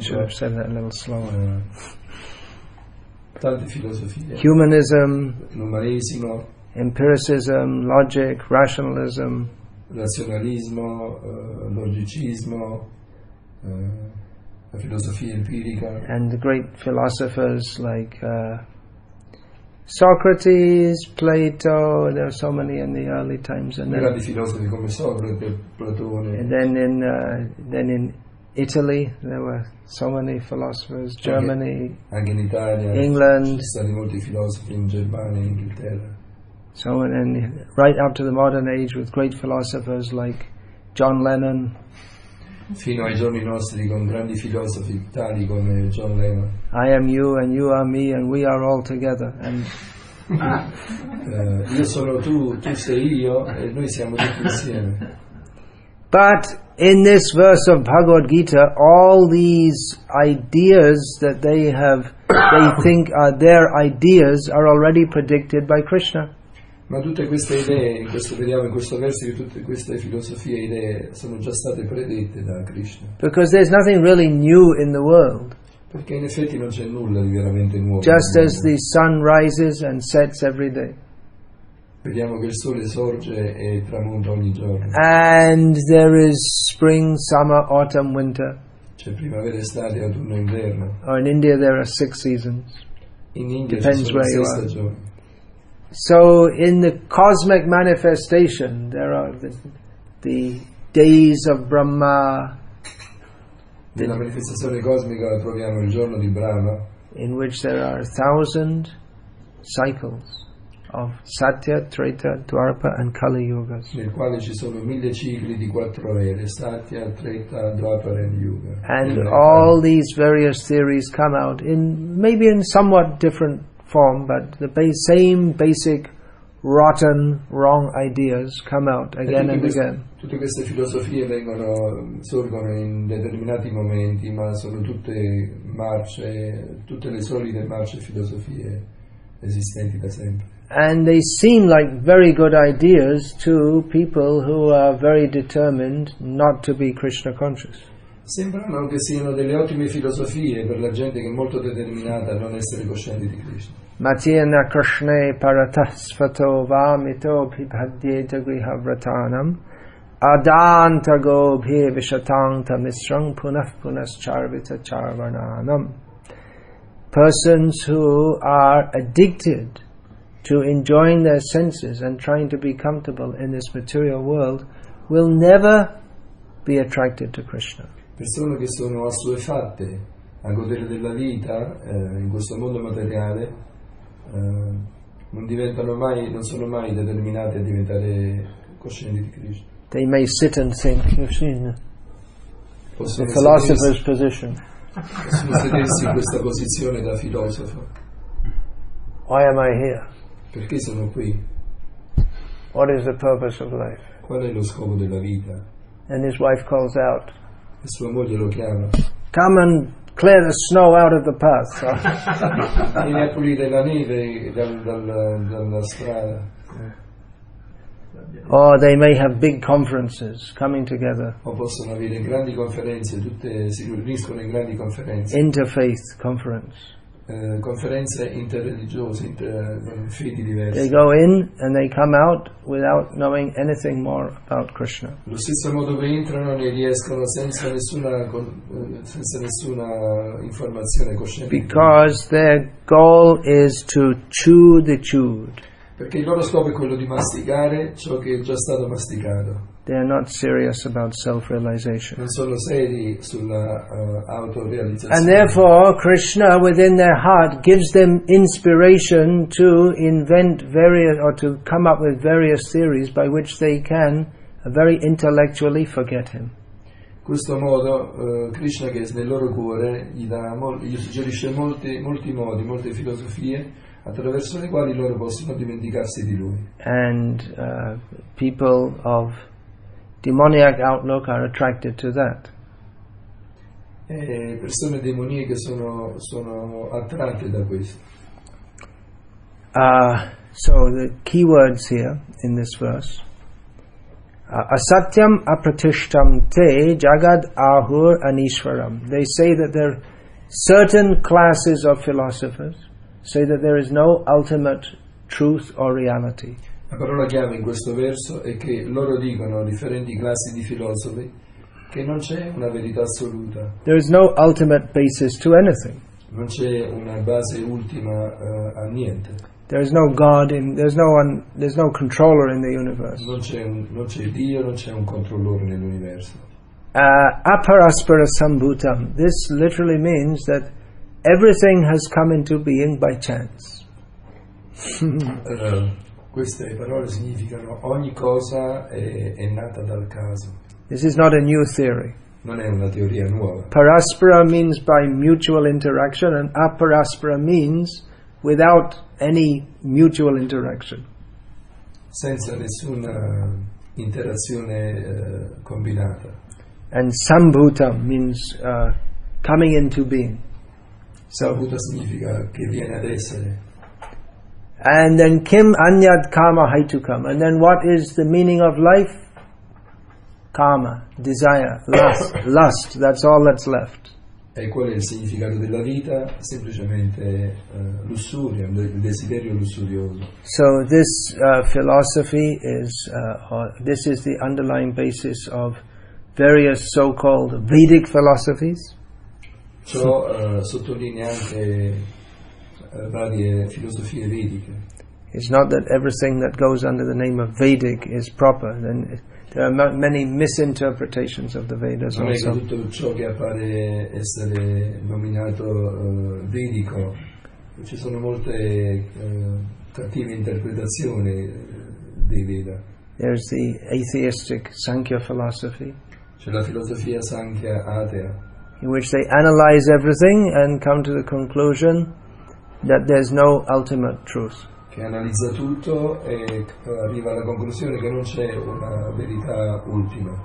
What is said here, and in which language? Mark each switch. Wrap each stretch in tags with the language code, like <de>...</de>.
<en>Should have said that a little slower.</en> <it>Tante filosofie.</it> <en>Humanism,</en> <it>l'umanesimo,</it> <en>empiricism, logic, rationalism,</en> <it>razionalismo, logicismo, la filosofia empirica.</it> <en>And the great philosophers like Socrates, Plato, there are so many in the early times, and</en> <it>grandi filosofi come Socrate, Platone.</it> <en>And then in Italy there were so many philosophers. Germany,</en> <it>anche in Italia,</it> <en>England.</en> <it>Ci sono stati molti filosofi in Germania e Inghilterra.</it> <en>So and right up to the modern age with great philosophers like John Lennon.</en> <it>Fino ai giorni nostri con grandi filosofi tali come John Lennon.</it> <en>I am you and you are me and we are all together. And</en> <it>io sono tu, tu sei io e noi siamo tutti insieme.</it> <en>But in this verse of Bhagavad Gita, all these ideas that they think are their ideas are already predicted by Krishna.</en> <it>Ma tutte queste idee, vediamo in questo verso che tutte queste filosofie e idee sono già state predette da Krishna.</it> <en>Because there's nothing really new in the world.</en> <it>Perché in effetti non c'è nulla di veramente nuovo.</it> <en>Just as the sun rises and sets every day.</en> <it>Vediamo che il sole sorge e tramonta ogni giorno.</it> <en>And there is spring, summer, autumn, winter.</en> <it>C'è primavera, estate, autunno e inverno.</it> <en>Or in India there are 6 seasons.</en> <it>In India</it> <en>Depends</en> <it>ci sono</it> <en>where</en> <it>6</it> <en>you are.</en> <it>stagioni.</it> <en>So in the cosmic manifestation there are the days of Brahma.</en> <it>Nella manifestazione cosmica troviamo il giorno di Brahma,</it> <en>in which there are 1,000 cycles of Satya, Treta, Dwapara and Kali Yugas.</en> <it>nel quale ci sono 1000 cicli di 4 ere, Satya, Treta, Dwapara e Yuga.</it> <en>And all these various theories come out maybe in somewhat different form, but the same basic rotten, wrong ideas come out again and again.</en> <it>Tutte queste filosofie sorgono in determinati momenti, ma sono tutte marce, tutte le solite marce filosofie esistenti da sempre.</it> <en>And they seem like very good ideas to people who are very determined not to be Krishna conscious.</en> <it>Sembrano che siano delle ottime filosofie per la gente che è molto determinata a non essere coscienti di Krishna.</it> <sa>Matyena Krishne paratasvato vamito pibhadyeta grihavratanam adantago bhe vishatangta misrang punah punascharvita charvananam.</sa> <en>Persons who are addicted to enjoying their senses and trying to be comfortable in this material world will never be attracted to Krishna.</en> <it>Persone che sono assuefatte a godere della vita in questo mondo materiale non sono mai determinate a diventare coscienti di Krishna.</it> <en>They may sit and think, you've seen the philosopher's position.</en> <it>Possono sedersi in questa posizione da filosofo.</it> <en>Why am I here?</en> <it>Perché sono qui?</it> <en>What is the purpose of life?</en> <it>Qual è lo scopo della vita?</it> <en>And his wife calls out,</en> <it>E sua moglie lo chiama.</it> <en>come and clear the snow out of the path.</en> <it>Vieni a pulire la neve dalla strada.</it> <en>Or they may have big conferences coming together,</en> <it>O possono avere grandi conferenze, tutte si riuniscono in grandi conferenze.</it> <en>interfaith conference.</en> <it>Conferenze interreligiose, fedi</it> <en>They</en> <it>diverse.</it> <en>go in and they come out without knowing anything more about Krishna.</en> <it>Allo stesso modo che entrano ne riescono senza nessuna informazione cosciente.</it> <en>Because their goal is to chew the chewed.</en> <it>Perché il loro scopo è quello di masticare ciò che è già stato masticato.</it> <en>They are not serious about self-realization.</en> <it>Non sono seri sulla autorealizzazione.</it> <en>And therefore, Krishna within their heart gives them inspiration to invent various, or to come up with various theories by which they can very intellectually forget him.</en> <it>In questo modo Krishna, che è nel loro cuore, gli suggerisce molti modi, molte filosofie attraverso le quali loro possono dimenticarsi di lui.</it> <en>And people of demoniac outlook are attracted to that.</en> <it>E persone demoniache sono attratte da questo.</it> <en>So the key words here in this verse:</en> <sa>asatyam apratishtam te jagad ahur anishwaram.</sa> <en>They say that there are certain classes of philosophers say that there is no ultimate truth or reality.</en> <it>La parola chiave in questo verso è che loro dicono, differenti classi di filosofi, che non c'è una verità assoluta.</it> <en>There is no ultimate basis to anything.</en> <it>Non c'è una base ultima a niente.</it> <en>There is no God there's no controller in the universe.</en> <it>Non c'è Dio, non c'è un controllore nell'universo.</it> <sa>Aparaspara sambhutam.</sa> <en>This literally means that everything has come into being by chance.</en> <it>Queste parole significano ogni cosa è nata dal caso.</it> <en>This is not a new theory.</en> <it>Non è una teoria nuova.</it> <en>Paraspara means by mutual interaction, and aparaspara means without any mutual interaction.</en> <it>Senza nessuna interazione combinata.</it> <en>And Sambhuta means coming into being.</en> <it>Sambhuta significa che viene ad essere.</it> <sa>And then Kim Anyad Kama Haitukam.</sa> <en>And then what is the meaning of life? Kama, desire, lust. That's all that's left.</en> <it>E qual è il significato della vita? Semplicemente lussuria, il desiderio lussurioso.</it> <en>So this philosophy is, this is the underlying basis of various so-called Vedic philosophies.</en> <it>Ciò sottolinea anche varie filosofie vediche.</it> <en>It's not that everything that goes under the name of Vedic is proper. Then there are many misinterpretations of the Vedas</en> <it>non</it> <en>also.</en> <it>è che tutto ciò che appare essere nominato vedico, ci sono molte cattive interpretazioni dei Veda.</it> <en>There's the atheistic Sankhya philosophy,</en> <it>C'è la filosofia Sankhya atea,</it> <en>in which they analyze everything and come to the conclusion that there's no ultimate truth.</en> <it>che analizza tutto e arriva alla conclusione che non c'è una verità ultima.</it>